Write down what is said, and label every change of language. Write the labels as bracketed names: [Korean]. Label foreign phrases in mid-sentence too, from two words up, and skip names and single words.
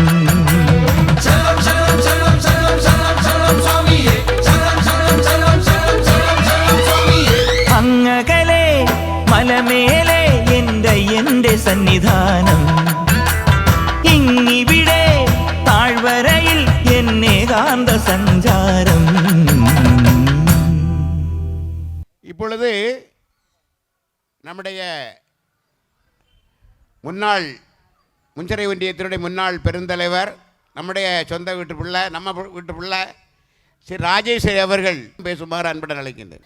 [Malayalam] അങ്ങകലെ മലമേലെ എന്റെ സന്നിധാനം. ഇങ്ങിവിടെ താഴ്വരയിൽ എന്നേകാന്ത സഞ്ചാരം. [Tamil] இப்பொழுது நம்முடைய முன்னாள் முஞ்சரை ஒன்றியத்தினுடைய முன்னாள் பெருந்தலைவர், நம்முடைய சொந்த வீட்டு பிள்ளை, நம்ம வீட்டு பிள்ளை ஸ்ரீ ராஜேஸ்வரி அவர்கள் பேசுமாறு அன்புடன் அழைக்கின்றேன்.